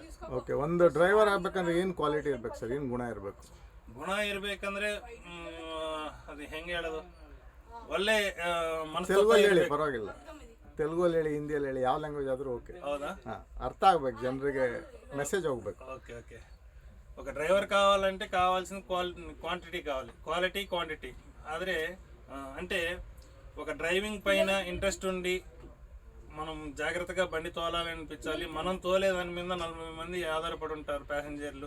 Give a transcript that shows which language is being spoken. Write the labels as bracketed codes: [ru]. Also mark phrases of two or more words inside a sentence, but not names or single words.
[kn] ಓಕೆ, ಒಂದು ಡ್ರೈವರ್ ಆಗ್ಬೇಕಂದ್ರೆ ಏನು ಕ್ವಾಲಿಟಿ ಇರ್ಬೇಕು ಸರ್, ಏನು ಗುಣ ಇರಬೇಕು? ಗುಣ ಇರ್ಬೇಕಂದ್ರೆ ಅದು ಹೆಂಗೆ ಹೇಳೋದು, ಒಳ್ಳೆ ತೆಲುಗಲ್ಲಿ ಹೇಳಿ ಪರವಾಗಿಲ್ಲ, ತೆಲುಗಲ್ಲಿ ಹೇಳಿ, ಹಿಂದಿಯಲ್ಲಿ ಹೇಳಿ, ಯಾವ ಲ್ಯಾಂಗ್ವೇಜ್ ಆದರೂ ಓಕೆ. ಹೌದಾ? ಅರ್ಥ ಆಗ್ಬೇಕು, ಜನರಿಗೆ ಮೆಸೇಜ್ ಹೋಗ್ಬೇಕು. [te] ఓకే ఓకే ఒక డ్రైవర్ కావాలంటే కావాల్సిన క్వాంటిటీ కావాలి, క్వాలిటీ క్వాంటిటీ. ಆದರೆ అంటే ఒక డ్రైవింగ్ పైన ఇంట్రెస్ట్ ఉండి మనం జాగ్రత్తగా బండి తోలాలనిపించాలి. మనం తోలే దాని మీద 40 మంది ఆధారపడి ఉంటారు ప్యాసింజర్లు.